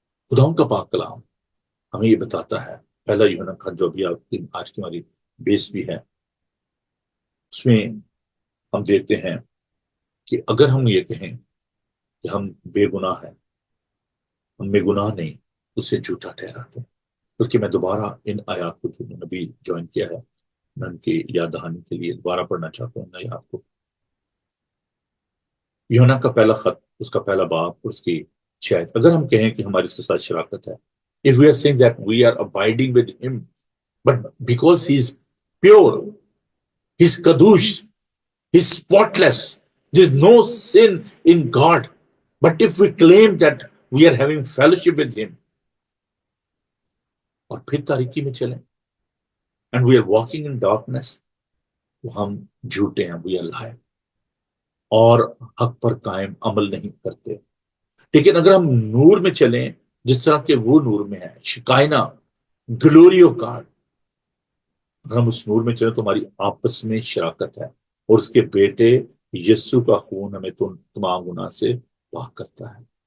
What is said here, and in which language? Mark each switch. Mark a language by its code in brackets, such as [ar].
[ur] خداؤں کا پاک کلام ہمیں یہ بتاتا ہے، پہلا یوحنا خط جو ابھی آپ کی آج کی ہماری بیس بھی ہے، اس میں ہم دیکھتے ہیں کہ اگر ہم یہ کہیں کہ ہم بے گناہ ہیں، ہم میں گناہ نہیں اسے جھوٹا ٹھہراتے ہیں. بلکہ میں دوبارہ ان آیات کو جو میں نے ابھی جوائن کیا ہے میں ان کی یاد دہانی کے لیے دوبارہ پڑھنا چاہتا ہوں ان آیات کو. یونا کا پہلا خط اس کا پہلا باب اور اس کی شاید اگر ہم کہیں کہ ہماری اس کے ساتھ شراکت ہے, [en] if we are saying that we are abiding with him but because he is pure, he is kadosh, he is spotless, there is no sin in God, but if we claim that we are having fellowship with him [ur] اور پھر تاریکی میں چلیں [en] and we are walking in darkness, [ur] تو ہم جھوٹے ہیں, [en] we are lying [ur] اور حق پر قائم عمل نہیں کرتے. لیکن اگر ہم نور میں چلیں جس طرح کہ وہ نور میں ہے, شکائنا [en] glory of God, [ur] اگر ہم اس نور میں چلیں تو ہماری آپس میں شراکت ہے اور اس کے بیٹے یسوع کا خون ہمیں تمام گناہ سے پاک کرتا ہے.